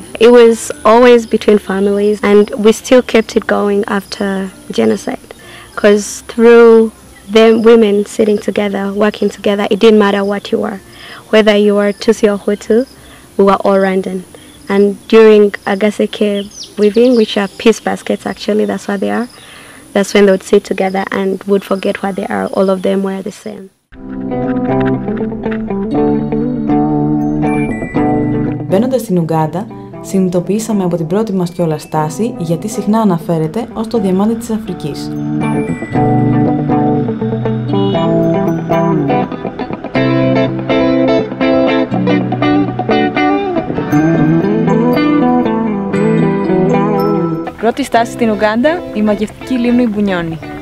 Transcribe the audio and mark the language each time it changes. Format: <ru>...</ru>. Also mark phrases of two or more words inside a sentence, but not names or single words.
<en>It was always between families and we still kept it going after genocide because through them women sitting together, working together, it didn't matter what you were. Whether you were Tutsi or Hutu, we were all Rwandan. And during Agaseke weaving, which are peace baskets actually, that's what they are, that's when they would sit together and would forget what they are. All of them were the same.</en> <el>Μπαίνοντας στην Ουγκάντα, συνειδητοποιήσαμε από την πρώτη μας κιόλας στάση γιατί συχνά αναφέρεται ως το διαμάντι της Αφρικής. Πρώτη στάση στην Ουγκάντα, η μαγευτική λίμνη Μπουνιόνι.</el>